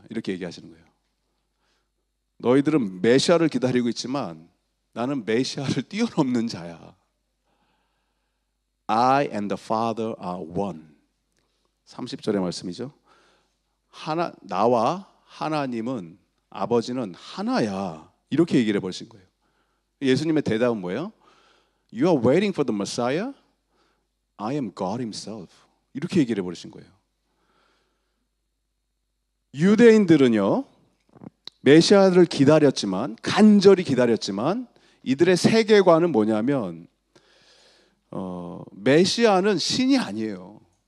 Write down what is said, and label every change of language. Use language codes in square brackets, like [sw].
[ko] 이렇게 얘기하시는 거예요. 너희들은 메시아를 기다리고 있지만 나는 메시아를 뛰어넘는 자야. [en] I and the Father are one. [ko] 30절의 말씀이죠. 나와 하나님은 아버지는 하나야. 이렇게 얘기를 해버리신 거예요. 예수님의 대답은 뭐예요? [en] You are waiting for the Messiah? I am God himself. [ko] 이렇게 얘기를 해버리신 거예요. 유대인들은요 메시아를 기다렸지만, 간절히 기다렸지만, 이들의 세계관은 뭐냐면 메시아는 신이 아니에요.